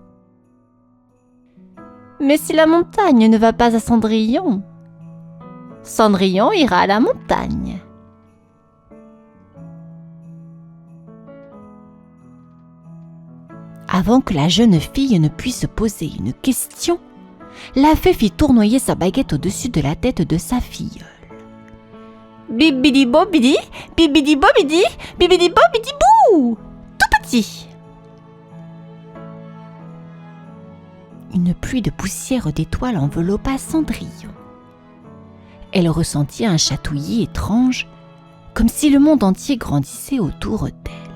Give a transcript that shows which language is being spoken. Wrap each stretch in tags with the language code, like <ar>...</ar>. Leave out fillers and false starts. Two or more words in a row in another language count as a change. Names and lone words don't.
<fr>« Mais si la montagne ne va pas à Cendrillon, Cendrillon ira à la montagne. » Avant que la jeune fille ne puisse poser une question, la fée fit tournoyer sa baguette au-dessus de la tête de sa filleule. Bibidi bobidi, bibidi bobidi, bibidi bobidi bou, tout petit. Une pluie de poussière d'étoiles enveloppa Cendrillon. Elle ressentit un chatouillis étrange, comme si le monde entier grandissait autour d'elle.</fr>